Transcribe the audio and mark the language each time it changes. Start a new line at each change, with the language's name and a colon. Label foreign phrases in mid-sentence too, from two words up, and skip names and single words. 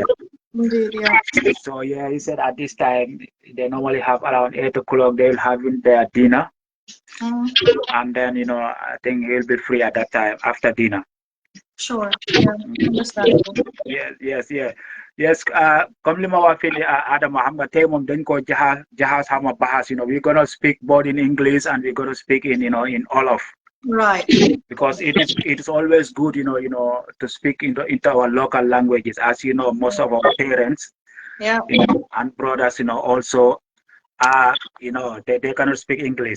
English: Indeed, yeah. So yeah, he said at this time they normally have around 8 o'clock. They'll have in their dinner, and then I think he'll be free at that time after dinner. Sure. Yeah. Understandable. Yes.
Wolof: Comme li ma wax fii Adama, xam nga tey moom dañ ko jahas xama bahas.
English: We're gonna speak both in English and we're gonna speak in in Wolof. Right. Because it is always good, to speak into our local languages. As you know, most of our parents, Yeah. and brothers, also they cannot speak English.